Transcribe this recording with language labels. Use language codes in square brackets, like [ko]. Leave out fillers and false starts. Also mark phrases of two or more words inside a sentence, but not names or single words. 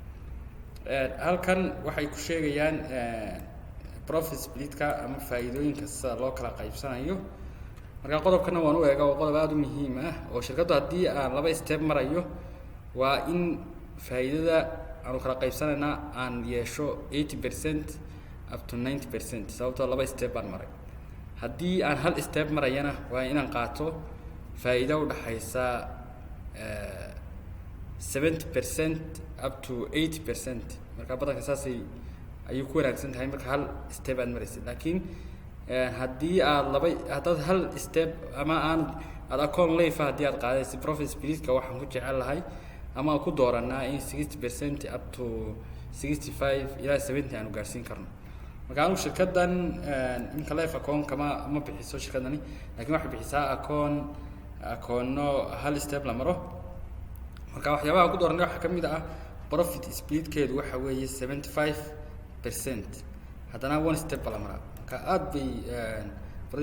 [so] halkan waxay ku sheegayaan [en] profit split-ka [so] ama faa'iidooyinka sida loo kala qaybsanayo marka qodobkana waan u eegaa oo qodob aad u muhiim ah oo shirkaddu haddii aan 2 step marayo waa in faa'iidada aan kala qaybsanayna aan yeesho 80% [en] up to [so] 90% sababtoo 2 step baan maray haddii aan hal step marayana waa inaan qaato faa'iido u dhaxaysa 70% [en] up to [so] 80% marka badanka saasay ayuu ku wanaagsan tahay marka hal step aad maraysid laakiin haddii aad hal step ama aad akoon leeyahay haddii aad qaadaysid [en] profit split-ka [so] waxaan ku jecelahay ama ku dooranaa in 60% [en] up to [so] 65 ilaa 70 aanu gaarsiin karno marka anu shirkaddan inka [en] life account [so] kama bixiso shirkaddani laakiin waxay bixisaa akoono hal step la maro marka waxyaabaha ku dooranay waxa kamid ah [en] profit split-keedu [so] waxa weeye 75% haddana [en] one step [so] la maro marka aad bay profit